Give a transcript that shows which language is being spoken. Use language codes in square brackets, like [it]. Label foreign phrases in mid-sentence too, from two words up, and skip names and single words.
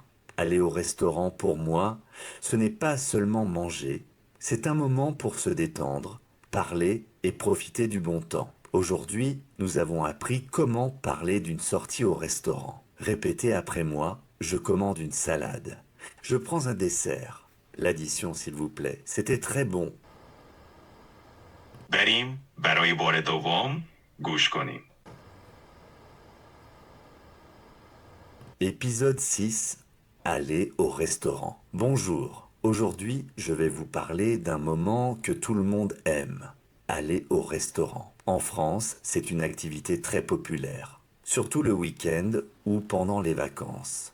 [fr] Aller au restaurant, pour moi, ce n'est pas seulement manger, c'est un moment pour se détendre, parler et profiter du bon temps. Aujourd'hui, nous avons appris comment parler d'une sortie au restaurant. Répétez après moi, je commande une salade. Je prends un dessert. L'addition, s'il vous plaît. C'était très bon. [fa] بریم برای بار دوم گوش کنیم. [fr] Épisode 6. Aller au restaurant. Bonjour. Aujourd'hui, je vais vous parler d'un moment que tout le monde aime. Aller au restaurant. En France, c'est une activité très populaire. Surtout le week-end ou pendant les vacances.